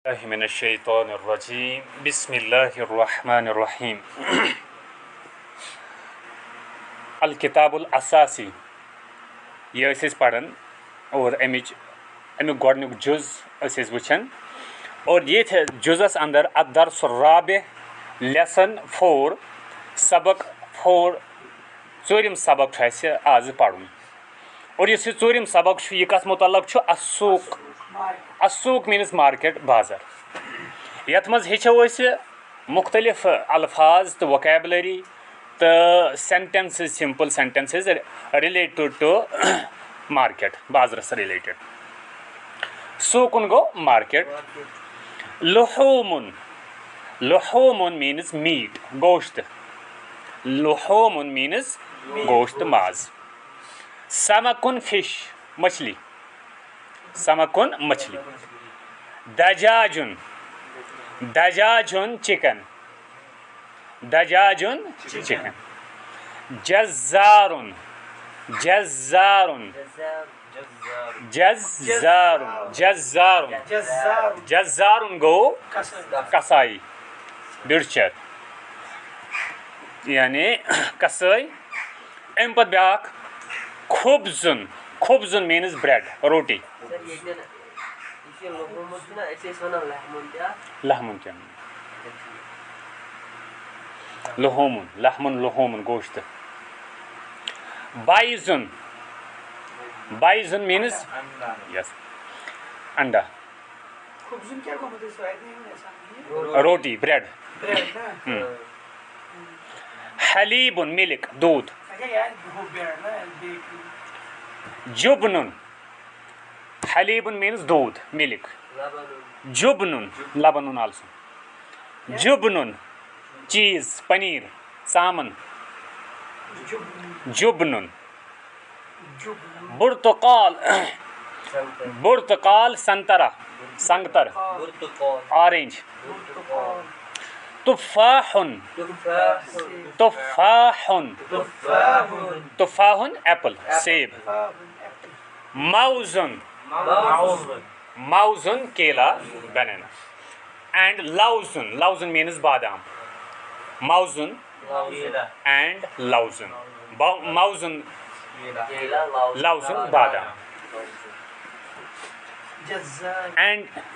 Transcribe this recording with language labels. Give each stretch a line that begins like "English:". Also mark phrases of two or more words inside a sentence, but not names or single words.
Arabic: من الشيطان الرجيم بسم الله الرحمن الرحيم الكتاب الأساسي
Kashmiri: यह पढ़न और अमिक गोडनुक जुज़ वुचन और ये जुज़स अंदर
Arabic: الدرس الرابع
Kashmiri: लेसन 4 सबक 4 चूरिम सबक आज पढ़ुन और इस चूरिम सबक यह कस मुतल्लक
Arabic: السوق السوق
English: means market
Kashmiri: बाजार यथ मज हेचो मुख्तलिफ अल्फाज तो
English: वोकैबुलरी तो sentences simple sentences related to market
Arabic: बाजारस रिलेटेड सूकुन गो मार्केट لحوم لحوم
English: means meat
Arabic: गोश्त लुहूमुन मीन्स
Kashmiri: गोश्त माज
Arabic: समकुन फिश मछली समकुन मछली دجاج دجاج चिकन दजाजुन चिकन جزار جزار جزار جزار جزار
Kashmiri: गो कसाई बिरचर यानी कसाई अम पत ब्याक
Arabic: خبز خبز
English: means bread
Kashmiri: रोटी
Arabic: लहमुन क्या لحوم لحم لحوم गोश्त بيض بيض
English: means yes
Hindi: अंडा रोटी
Arabic: ब्रेड हलीबुन मिल्क दूध जुबनुन हलीबुन मीन्स दूध मिल्क جبن لبن आल्सो जुबनुन चीज पनीर सामन جبن برتقال برتقال संतरा संगतर ऑरेंज تفاح تفاح تفاح एप्पल सेब موز موز केला बनाना and لوز لوز means badam mauzun and لوز موز لوز badam and